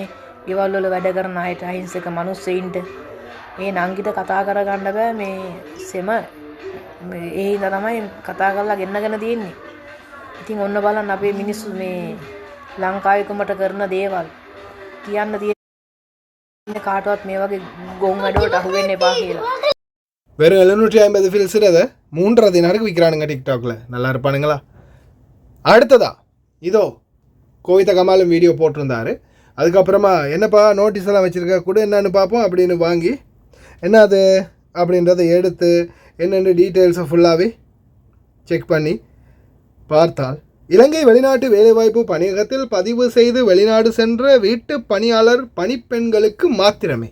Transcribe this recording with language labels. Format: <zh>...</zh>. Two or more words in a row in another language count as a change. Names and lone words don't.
<si>ගෙවල් වල වැඩ කරන අයට, අහිංසක මිනිස්සෙයින්ට මේ නංගිට කතා කරගන්න බෑ. මේ සෙම ඒ හින්දා තමයි කතා කරලා ගෙන්නගෙන තියෙන්නේ. ඉතින් ඔන්න බලන්න අපේ මිනිස්සු මේ ලංකාවේකමට කරන දේවල් කියන්න තියෙන කාටවත් මේ වගේ ගොන් වැඩවලට අහු වෙන්න එපා කියලා.</si> <ta>வெறும் 750 ஃபில்ஸ் அதை 3.5 தினாருக்கு விற்கிறானுங்க டிக்டாக்ல. நல்லா இருப்பானுங்களா? அடுத்ததா இதோ கோவித்த கமாலும் வீடியோ போட்டிருந்தாரு. அதுக்கப்புறமா என்னப்பா நோட்டீஸ் எல்லாம் வச்சுருக்க கூட என்னன்னு பார்ப்போம் அப்படின்னு வாங்கி என்ன அது அப்படின்றத எடுத்து என்னென்ன டீட்டெயில்ஸை ஃபுல்லாகவே செக் பண்ணி பார்த்தால் இலங்கை வெளிநாட்டு வேலைவாய்ப்பு பணியகத்தில் பதிவு செய்து வெளிநாடு சென்ற வீட்டு பணியாளர் பணிப்பெண்களுக்கு மாத்திரமே.</ta>